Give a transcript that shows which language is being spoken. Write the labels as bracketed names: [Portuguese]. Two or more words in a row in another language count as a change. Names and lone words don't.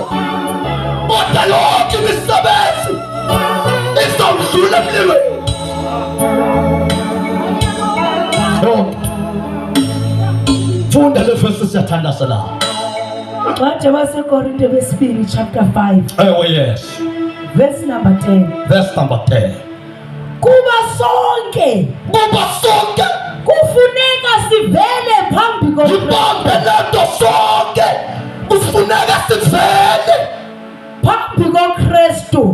[Zulu] Kodwa yonke imisebenzi izawudlula emlilweni. Funda le verse siyathandazela. [Xhosa] Incwadi waseKorinte besibini chapter 5. [English] Oh yes. Verse number 10. Verse number 10. [Xhosa] Kuba sonke kufuneka sivele phambi koKristu. Ibambe lento sonke kufuneka sivele phambi koKristu.